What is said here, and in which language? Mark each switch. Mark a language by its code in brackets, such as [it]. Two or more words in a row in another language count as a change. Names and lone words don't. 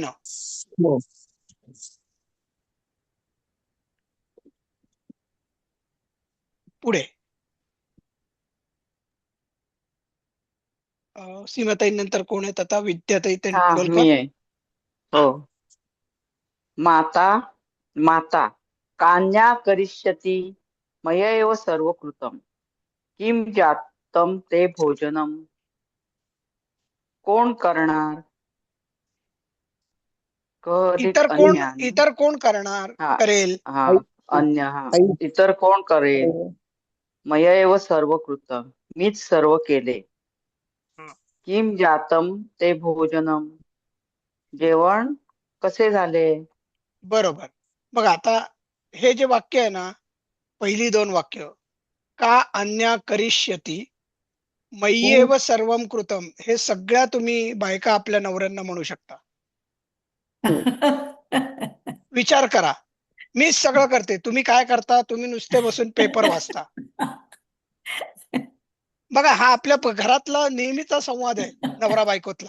[mr] हो पुढे सीमाताई नंतर कोण आहेत आता, विद्याताई मी तेंडुलकर. आहे. हो. [sa] माता माता कान्या करिष्यति मया एव सर्व कृतम किम जातम ते भोजनम. [mr] कोण करणार. इतर कोण, इतर कोण करणार, करेल. हा अन्य इतर कोण करेल. [sa] मया एव सर्व कृतम [mr] मीच सर्व केले. [sa] किम जातम ते भोजनम [mr] जेवण कसे झाले. बरोबर. बघा आता हे जे वाक्य आहे ना, पहिली दोन वाक्य, [sa] का अन्या करिष्यती मय्येव सर्वम कृतम, [mr] हे सगळ्या तुम्ही बायका आपल्या नवऱ्यांना म्हणू शकता. विचार करा, मीच सगळं करते, तुम्ही काय करता, तुम्ही नुसते बसून पेपर वाचता. बघा, हा आपल्या घरातला नेहमीचा संवाद आहे, नवरा बायकोतला.